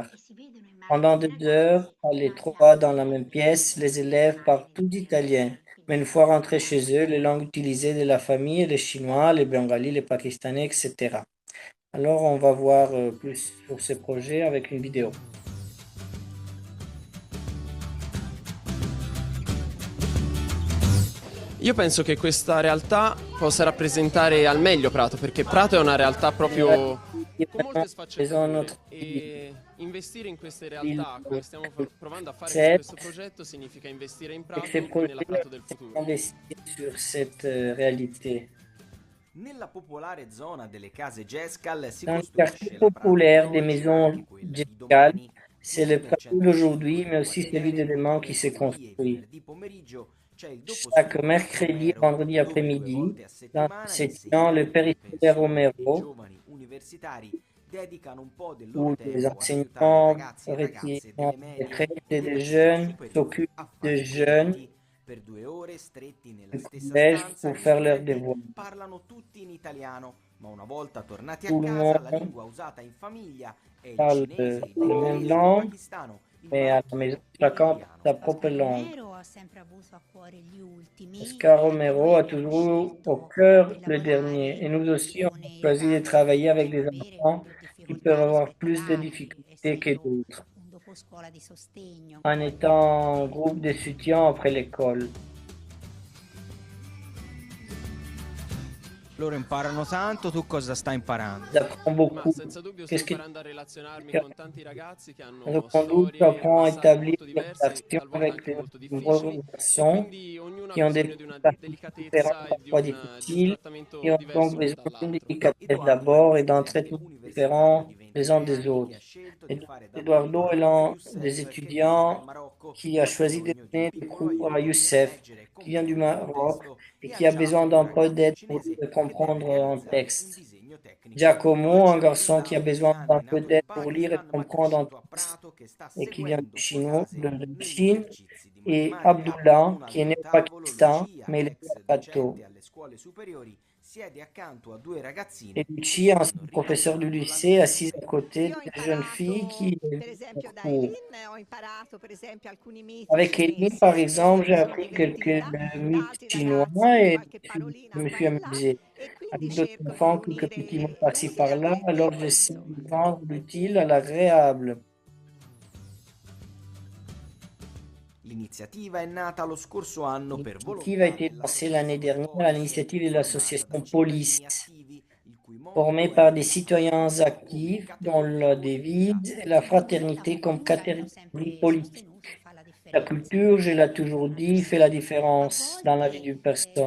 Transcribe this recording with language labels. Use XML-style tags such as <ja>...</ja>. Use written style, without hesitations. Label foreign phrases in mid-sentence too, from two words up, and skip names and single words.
<fr>Pendant 2 heures, à l'étroit dans la même pièce, les élèves parlent tout italien. Mais une fois rentrés chez eux, les langues utilisées de la famille, le chinois, le bengali, le pakistanais, etc. Alors, on va voir plus sur ce projet avec une vidéo.</fr> <it>Io penso che questa realtà possa rappresentare al meglio Prato, perché Prato è una realtà proprio con molte sfaccettature e investire in queste realtà, come stiamo provando a fare con questo progetto, significa investire in Prato e nella Prato del futuro.</it> <fr>Investir sur cette réalité.</fr> <it>Nella popolare zona delle case Gescal si</it> <fr>Dans le</fr> <it>costruisce</it> <fr>quartier</fr> <it>la</it> <fr>populaire</fr> <it>Prato</it> <fr>des</fr> <it>di oggi,</it> <fr>maisons</fr> <it>anche quella di</it> <fr>Gescal,</fr> <it>domani.</it> <fr>c'est le Prato d'aujourd'hui, mais aussi celui de demain qui se construit.</fr> <it>Venerdì pomeriggio c'è il dopo</it> <fr>Chaque mercredi et vendredi après-midi, dans Sétian, le périscolaire Romero,</fr> <it>giovani universitari dedicano un po' del loro</it> <fr>où des</fr> <it>tempo a aiutare</it> <fr>enseignants</fr> <it>ragazzi e ragazze</it> <fr>retirés</fr> <it>delle</it> <fr>en</fr> <it>medie</it> <fr>retraite</fr> <it>e</it> <fr>et</fr> <it>delle</it> <fr>des</fr> <it>scuole</it> <fr>jeunes</fr> <it>superiori</it> <fr>s'occupent</fr> <it>a</it> <fr>de</fr> <it>fare</it> <fr>jeunes</fr> <it>compiti. Per 2 ore stretti nella</it> <fr>du</fr> <it>stessa</it> <fr>collège</fr> <it>stanza,</it> <fr>pour</fr> <it>gli</it> <fr>faire leurs</fr> <it>studenti</it> <fr>devoirs.</fr> <it>parlano tutti in italiano, ma una volta tornati a</it> <fr>Tout le</fr> <it>casa la</it> <fr>monde</fr> <it>lingua usata in famiglia è il</it> <fr>parle</fr> <it>cinese, il</it> <fr>la même</fr> <it>bengalese, il</it> <fr>langue,</fr> <it>pakistano, il</it> <fr>mais à la</fr> <it>marocchino</it> <fr>maison,</fr> <it>e</it> <fr>chacun</fr> <it>l'indiano.</it> <fr>sa propre langue.</fr> <it>Romero ha sempre avuto a cuore gli ultimi.</it> <fr>Oscar Romero a toujours au cœur le dernier. Et nous aussi, on a choisi de travailler avec des enfants qui peuvent avoir plus de difficultés que d'autres,</fr> <it>Un dopo scuola di sostegno.</it> <fr>en étant en groupe de soutien après l'école.</fr> <it>Loro imparano tanto, tu cosa stai imparando?</it> <fr>J'apprends</fr> <it>Ma</it> <fr>beaucoup.</fr> <it>senza dubbio sto</it> <fr>Qu'est-ce que</fr> <it>imparando a relazionarmi con tanti ragazzi che hanno</it> <fr>J'apprends</fr> <it>storie,</it> <fr>à</fr> <it>passati</it> <fr>établir</fr> <it>molto</it> <fr>des</fr> <it>diversi,</it> <fr>relations</fr> <it>talvolta</it> <fr>avec</fr> <it>anche</it> <fr>de</fr> <it>molto</it> <fr>nombreux</fr> <it>difficili, e</it> <fr>garçons</fr> <it>quindi ognuno ha</it> <fr>qui ont des</fr> <it>bisogno di una</it> <fr>parcours différents,</fr> <it>delicatezza e</it> <fr>parfois</fr> <it>di un</it> <fr>difficiles,</fr> <it>trattamento</it> <fr>qui ont</fr> <it>diverso</it> <fr>donc</fr> <it>l'uno</it> <fr>besoin d'une</fr> <it>dall'altro.</it> <fr>délicatesse d'abord et d'un traitement différent les uns des autres. Et Eduardo est l'un des étudiants qui a choisi de donner des cours à Youssef, qui vient du Maroc et qui a besoin d'un peu d'aide pour comprendre un texte. Giacomo, un garçon qui a besoin d'un peu d'aide pour lire et comprendre un texte et qui vient du de Chine, et Abdullah, qui est né au Pakistan, mais il est à Prato.</fr> <it>Alle scuole superiori siede accanto a 2 ragazzine</it> <fr>Et Lucie, un professeur du lycée, assise à côté des jeunes filles qui cours. Avec Eline, par exemple, j'ai appris quelques mythes chinois et je me suis amusé. Avec d'autres enfants, quelques petits mots par-ci par-là, alors j'essaie de rendre l'utile à l'agréable.</fr> <it>L'iniziativa è nata lo scorso anno per</it> <fr>L'initiative a été lancée l'année dernière à l'initiative de l'association Police, formée par des citoyens actifs dont la devise est la fraternité comme catégorie politique. La culture, je l'ai toujours dit, fait la différence dans la vie d'une personne.</fr>